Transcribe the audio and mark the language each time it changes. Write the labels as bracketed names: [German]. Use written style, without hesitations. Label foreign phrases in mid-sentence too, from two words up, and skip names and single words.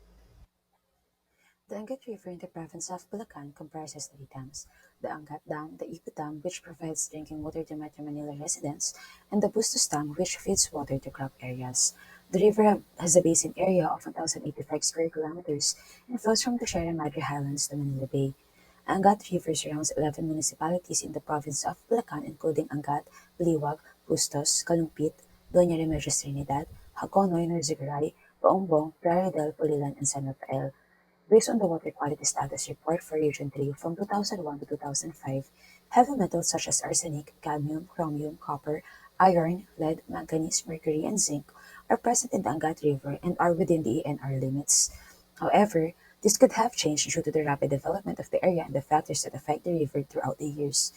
[English] The Angat River in the province of Bulacan comprises three dams: the Angat Dam, the Ipo Dam, which provides drinking water to Metro Manila residents, and the Bustos Dam, which feeds water to crop areas. The river has a basin area of 1,085 square kilometers and flows from the Sierra Madre Highlands to Manila Bay. Angat River surrounds 11 municipalities in the province of Bulacan, including Angat, Liwag, Bustos, Calumpit, Doña Remedios Trinidad, Hagonoy, Norzagaray, Paombong, Plaridel, Pulilan, and San Rafael. Based on the Water Quality Status Report for Region 3 from 2001 to 2005, heavy metals such as arsenic, cadmium, chromium, copper, iron, lead, manganese, mercury, and zinc are present in the Angat River and are within the ENR limits. However, this could have changed due to the rapid development of the area and the factors that affect the river throughout the years.